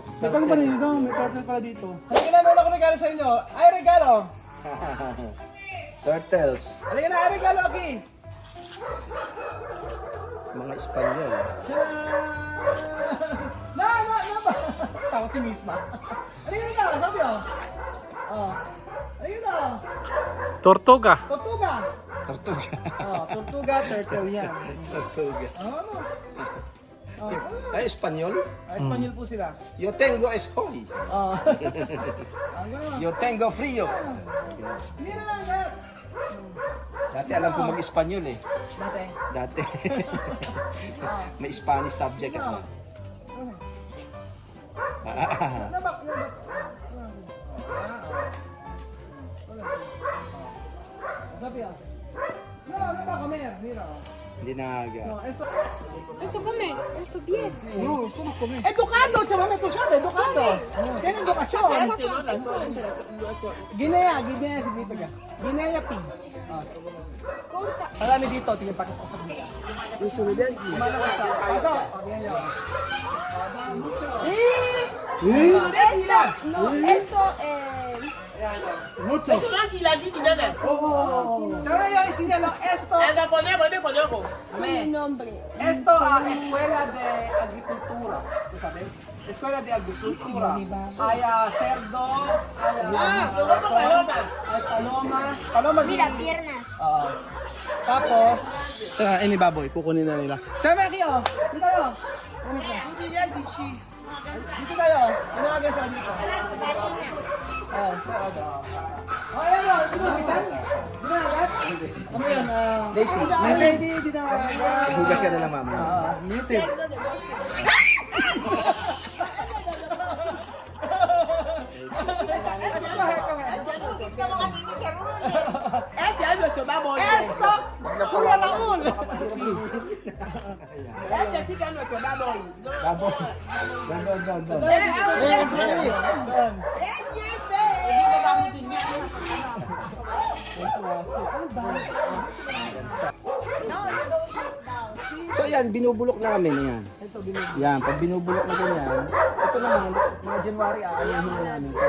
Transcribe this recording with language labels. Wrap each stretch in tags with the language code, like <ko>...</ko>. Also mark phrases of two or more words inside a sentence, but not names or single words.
<tl>May pang pala dito, may turtle pala dito. Kailan meron ako regalo sa inyo? Ay, regalo! Turtles. Halika na, Eric, Loki. Mga Espanyol. Na ba? Takot si Misma. Halika na, sabi oh. Oh. Halika na. Tortuga. Tortuga. Tortuga. Oh, tortuga, turtle yan. Tortuga. Ano? Oh, Ay, Espanyol? Espanyol po sila.</tl> <es>Yo tengo estoy.</es> <tl>Oh.</tl> <es>Yo tengo frío.</es> <tl>Hindi na lang, sir. Dati alam ko mag-Espanyol eh. Dati. Dati. May Spanish subject ako. Nabak. Sabi ah. No, nabak kami. Mira. Hindi na aga.</tl> <es>No, esto. Esto come, esto bien. No, ¿cómo comer? Educado, chaval, tú sabes, educado. Tiene educación. Guinea significa.</es> <en>Guinea pig.</en> <tl>Marami dito, tingin pa kita. Gusto mo din? Pasok.</tl> <es>Esto, Mucho.</es> <tl>Ito lang kilagi ni Nana.</tl> <es>Chaval, yo enseñalo esto. Anda conejo, ven conejo. mi nombre. Esto escuela de agricultura, ¿tú sabes? Escuela de agricultura. Hay cerdo, hay paloma. hay paloma. Paloma Mira, piernas.</es> <tl>Tapos, ini baboy, kukunin na nila. Sama aquí, oh. Dito tayo. Dito tayo. Ano agad sa dito? Sa agad. Oh, ayan o. Dito na agad? Dito na agad? Ano yan? Dating. Dito na agad. Hugas ka na lang mama. Native.</tl> <es>Cerdo de bosque. Este año esto vamos. Esto, Kuya Raul. Este sí que es nuestro vamos.</es> <tl>Babo. Doon. So yan, binubulok namin yan. Yan, pag binubulok na ganyan, ito naman, mga January, aalahin na namin ito.</tl>